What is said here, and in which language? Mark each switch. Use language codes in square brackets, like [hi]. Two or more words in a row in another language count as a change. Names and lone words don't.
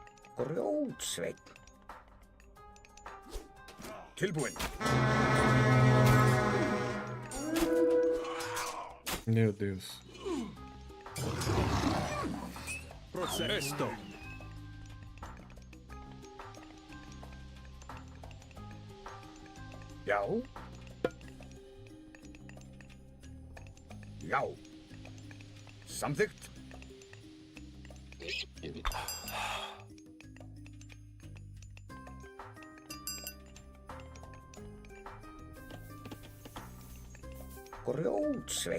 [is] Grjótsveinn. Tilbúinn. [pt] Meu Deus. [el] Esto. [is] Já. Já. Samþykkt. Grjótsveinn.